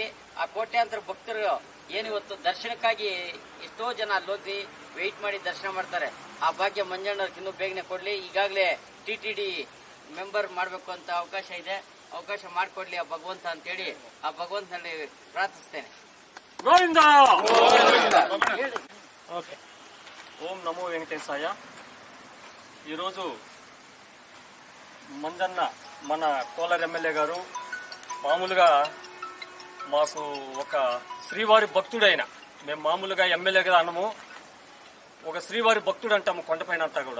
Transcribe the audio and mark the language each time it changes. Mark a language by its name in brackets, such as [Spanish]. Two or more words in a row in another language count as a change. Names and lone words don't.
[Kannada] ಆ ಕೋಟ್ಯಾಂತರ ಭಕ್ತರು ಏನಿವತ್ತು ದರ್ಶನಕ್ಕಾಗಿ ಎಷ್ಟೋ ಜನ ಅಲ್ಲೋಗಿ ವೆಯ್ಟ್ ಮಾಡಿ ದರ್ಶನ ಮಾಡ್ತಾರೆ. ಆ ಭಾಗ್ಯ ಮಂಜಣ್ಣವ್ರಿಗೆ ಇನ್ನೂ ಬೇಗನೆ ಕೊಡ್ಲಿ. ಈಗಾಗಲೇ TTD ಮೆಂಬರ್ ಮಾಡಬೇಕು ಅಂತ ಅವಕಾಶ ಇದೆ. ಅವಕಾಶ ಮಾಡಿಕೊಡ್ಲಿ ಆ ಭಗವಂತ ಅಂತೇಳಿ ಆ ಭಗವಂತನಲ್ಲಿ ಪ್ರಾರ್ಥಿಸ್ತೇನೆ. ಗೋವಿಂದ [Sanskrit] ఓం నమో వెంకటేశాయ. [Telugu] ఈరోజు మంజన్న మన కోలార్ ఎమ్మెల్యే గారు మామూలుగా మాకు ఒక శ్రీవారి భక్తుడైన, మేము మామూలుగా ఎమ్మెల్యేగా అనము, ఒక శ్రీవారి భక్తుడు అంటాము కొండపైన అంతా కూడా.